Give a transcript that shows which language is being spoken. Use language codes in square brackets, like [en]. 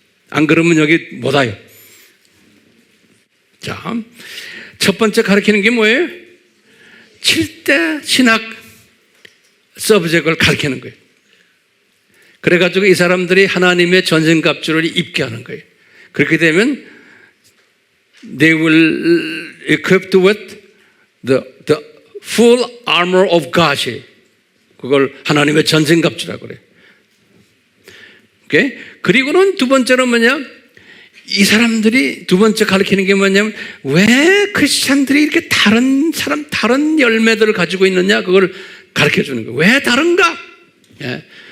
[ko] 안 그러면 여기 못 와요. 자, 첫 번째 가르치는 게 뭐예요? 7대 신학 서브젝트를 가르치는 거예요. 그래가지고 이 사람들이 하나님의 전신갑주를 입게 하는 거예요. 그렇게 되면 [en] they will equipped with the full armor of God. [ko] 그걸 하나님의 전신갑주라고 그래요. 오케이? 그리고는 두 번째로 뭐냐? 이 사람들이 두 번째 가르치는 게 뭐냐면 왜 크리스찬들이 이렇게 다른 열매들을 가지고 있느냐? 그걸 가르쳐 주는 거예요. 왜 다른가? 예.